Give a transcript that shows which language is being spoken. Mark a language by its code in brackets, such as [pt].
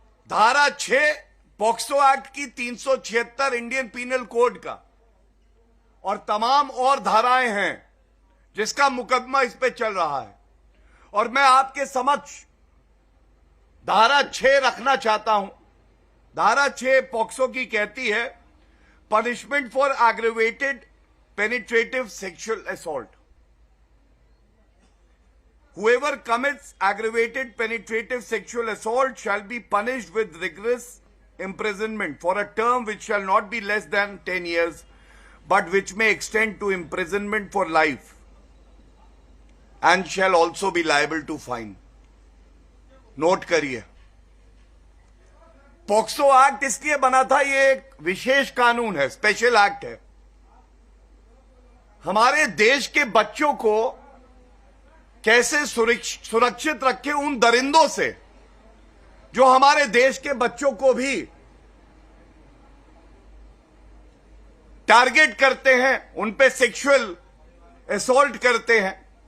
[hi] धारा 6 POCSO act की 376 Indian penal code का और तमाम और धाराएं हैं जिसका मुकदमा इस पे चल रहा है। और मैं आपके समक्ष धारा 6 रखना चाहता हूं धारा 6 पॉक्सो की कहती है [en] Punishment for aggravated penetrative sexual assault. Whoever commits aggravated penetrative sexual assault shall be punished with rigorous imprisonment for a term which shall not be less than 10 years, but which may extend to imprisonment for life and shall also be liable to fine. [hi] Note करिए, POCSO act इसलिए बना था, ये एक विशेष कानून है, special act है। हमारे देश के बच्चों को कैसे सुरक्षित रखे उन दरिंदों से जो हमारे देश के बच्चों को भी टारगेट करते हैं, उन पे सेक्सुअल असॉल्ट करते हैं।